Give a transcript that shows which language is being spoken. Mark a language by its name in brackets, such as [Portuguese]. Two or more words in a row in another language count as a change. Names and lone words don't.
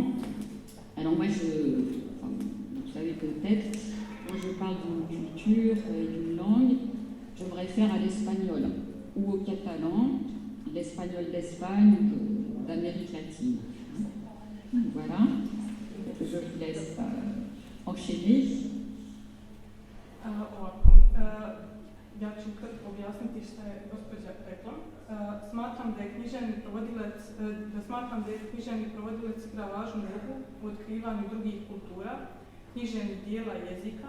[French] Alors moi, vous savez peut-être, quand je parle d'une culture, d'une langue, je me réfère à l'espagnol ou au catalan, l'espagnol d'Espagne, d'Amérique latine. Voilà. Je vous laisse enchaîner. [Serbian] Ja ću kratko objasniti što je gospođa rekla. Smatram da je književni prevodilac igra važnu ulogu u otkrivanju drugih kultura, književnih dijela jezika.